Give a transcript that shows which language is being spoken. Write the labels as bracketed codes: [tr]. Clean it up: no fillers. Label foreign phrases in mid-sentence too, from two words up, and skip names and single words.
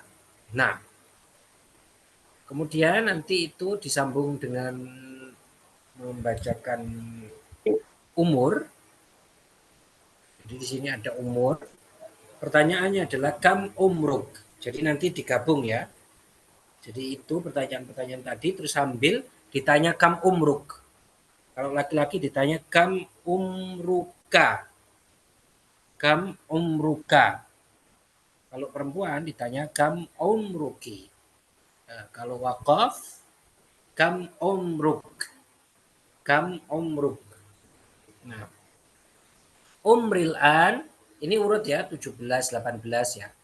[id] Nah, kemudian nanti itu disambung dengan membacakan umur. Jadi di sini ada umur. Pertanyaannya adalah [ar] كم عمرك. [id] Jadi nanti digabung ya. Jadi itu pertanyaan-pertanyaan tadi terus sambil ditanya [ar] كم عمرك. [id] Kalau laki-laki ditanya [ar] كم عمرك. كم عمرك. [id] Kalau perempuan ditanya [ar] كم عمرك. [id] Nah, kalau wakaf [ar] كم عمرك. كم عمرك. [id] Nah, umril an ini urut ya 17 18 ya.